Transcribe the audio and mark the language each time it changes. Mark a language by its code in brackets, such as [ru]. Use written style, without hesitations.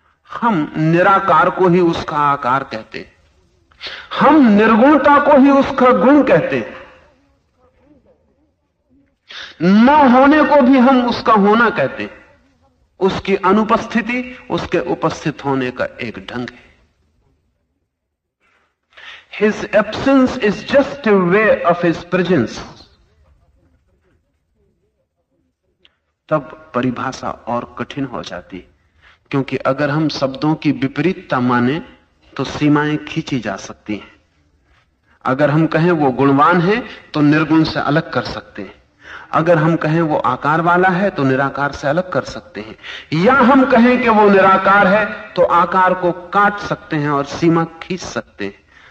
[hi] हम निराकार को ही उसका आकार कहते, हम निर्गुणता को ही उसका गुण कहते, न होने को भी हम उसका होना कहते। उसकी अनुपस्थिति उसके उपस्थित होने का एक ढंग है। [en] His absence is just a way of his presence। [hi] तब परिभाषा और कठिन हो जाती, क्योंकि अगर हम शब्दों की विपरीतता माने तो सीमाएं खींची जा सकती हैं। अगर हम कहें वो गुणवान है तो निर्गुण से अलग कर सकते हैं, अगर हम कहें वो आकार वाला है तो निराकार से अलग कर सकते हैं, या हम कहें कि वो निराकार है तो आकार को काट सकते हैं और सीमा खींच सकते हैं।